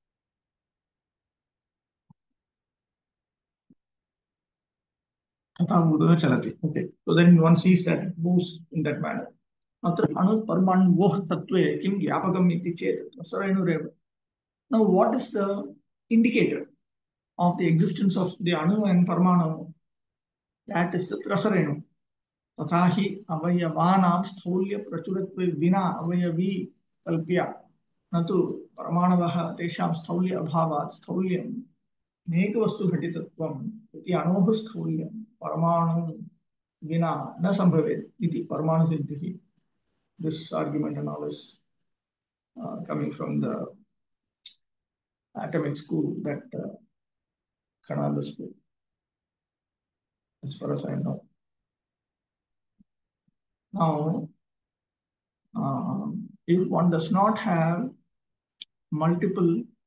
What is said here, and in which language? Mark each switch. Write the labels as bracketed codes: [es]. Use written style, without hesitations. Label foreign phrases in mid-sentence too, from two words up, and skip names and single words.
[en] Okay, so then one sees that it moves in that manner. Now, what is the indicator of the existence of the anu and parmanu? That is the prasarenu. [sa] तथाहि अवयवानां स्थौल्य प्रचुरत्वे विना अवयवी कल्प्य. नतु परमाणवः तेषां स्थौल्य अभावात् स्थौल्यं नेकवस्तु घटितत्वम् इति अणोः स्थौल्यं परमाणु विना न सम्भवेत् इति परमाणु सिद्धि. [en] This argument and all is coming from the atomic school that Kanada school, as far as I know. Now, if one does not have multiple